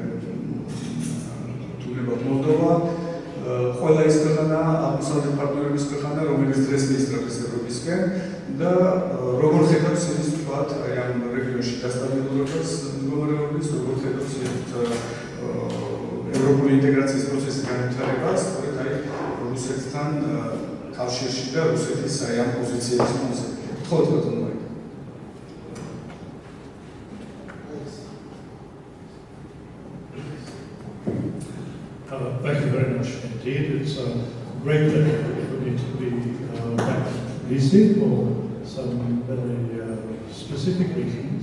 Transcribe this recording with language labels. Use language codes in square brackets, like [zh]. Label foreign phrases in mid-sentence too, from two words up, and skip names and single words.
[ka] თუნებად მოლდოვა, ყველა ის ქვეყანა, აღმოსავლეთის პარტნიორების ქვეყანა, რომელიც დღეს მიისწრებს ევროპისკენ და როგორ ხედავს ის თქვათ აი ამ რეგიონში დასტაბილურებას მდგომარეობის, როგორ ხედავს ევროპული ინტეგრაციის პროცესის განვითარებას, სწორედ აი რუსეთთან კავშირში და რუსეთის აი ამ პოზიციების ფონზე. გთხოვთ ბატონო მაიკლ. [en] Thank you very much indeed. It's a great pleasure for me to be back in Tbilisi for some very specific reasons.